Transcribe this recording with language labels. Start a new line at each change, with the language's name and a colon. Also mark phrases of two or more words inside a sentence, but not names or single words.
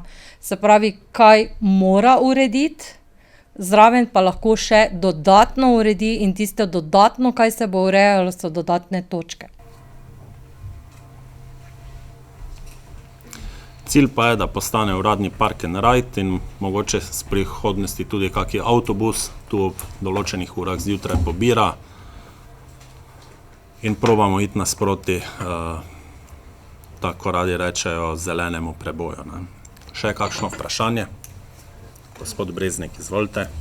Slovenian: Se pravi, kaj mora urediti, zraven pa lahko še dodatno uredi in tisto dodatno, kaj se bo urejalo, so dodatne točke. Cilj pa je, da postane uradni
English: park and ride
Slovenian: in mogoče s prihodnosti tudi kakšen avtobus tu ob določenih urah zjutraj pobira in probamo iti nasproti, tako radi rečejo, zelenemu preboju. Ne. Še kakšno vprašanje? Gospod Breznik, izvolite.